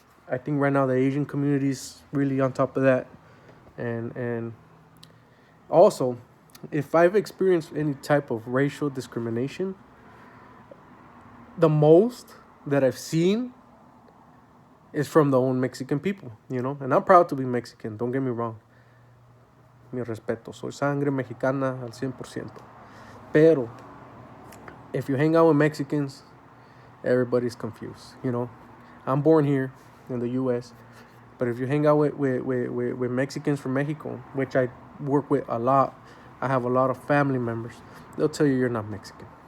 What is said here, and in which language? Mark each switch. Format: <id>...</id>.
<en>I think right now the Asian community is really on top of that, and also, if I've experienced any type of racial discrimination, the most that I've seen is from the own Mexican people, you know. And I'm proud to be Mexican, don't get me wrong.</en> <es>Mi respeto, soy sangre mexicana al 100%.</es> <en>Pero, if you hang out with Mexicans, everybody's confused, you know. I'm born here in the U.S., but if you hang out with Mexicans from Mexico, which I work with a lot, I have a lot of family members, they'll tell you you're not Mexican.</en>